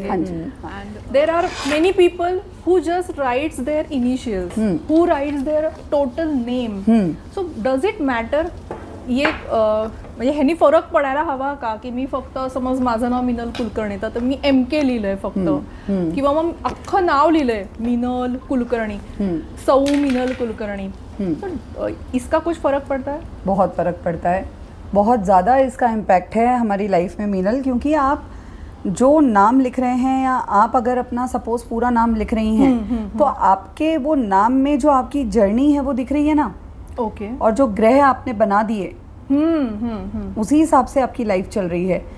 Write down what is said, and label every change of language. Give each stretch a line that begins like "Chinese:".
English: And there are many people who just writes their initials, who writes their total name. So does it matter?
Marathi: ये म्हणजे ह्यानी फरक पडायला हवा का, की मी फक्त समज माझं नाव मिनल कुलकर्णी तर मी MK लिहिलंय फक्त, किंवा मग अख्खं नाव लिहिलंय मिनल कुलकर्णी, सौ मिनल कुलकर्णी,
Hindi: तो इसका कुछ फर्क पड़ता है? बहुत फर्क पड़ता है. बहुत ज़्यादा इसका इम्पैक्ट है हमारी लाइफ में मीनल, क्योंकि आप जो नाम लिख रहे हैं, या आप अगर अपना सपोज पूरा नाम लिख रही हैं, तो आपके वो नाम में जो आपकी जर्नी है वो दिख रही है ना. और जो ग्रह आपने बना दिए उसी हिसाब से आपकी लाइफ चल रही है.